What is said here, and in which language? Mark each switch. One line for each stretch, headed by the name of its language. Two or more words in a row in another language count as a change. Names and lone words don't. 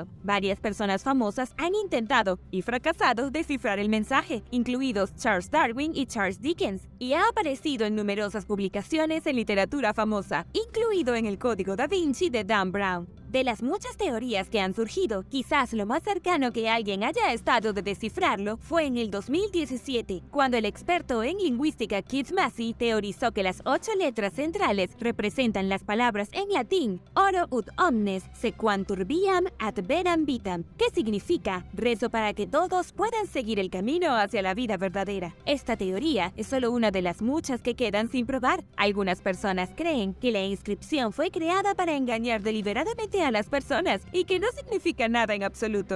Spanish: Varias personas famosas han intentado y fracasado descifrar el mensaje, incluidos Charles Darwin y Charles Dickens, y ha aparecido en numerosas publicaciones en literatura famosa, incluido en el Código da Vinci de Dan Brown. De las muchas teorías que han surgido, quizás lo más cercano que alguien haya estado de descifrarlo fue en el 2017, cuando el experto en lingüística Keith Massey teorizó que las 8 letras centrales representan las palabras en latín
Latin: Oro ut omnes sequantur viam adveram vitam,
Spanish: que significa rezo para que todos puedan seguir el camino hacia la vida verdadera. Esta teoría es solo una de las muchas que quedan sin probar. Algunas personas creen que la inscripción fue creada para engañar deliberadamente a las personas y que no significa nada en absoluto.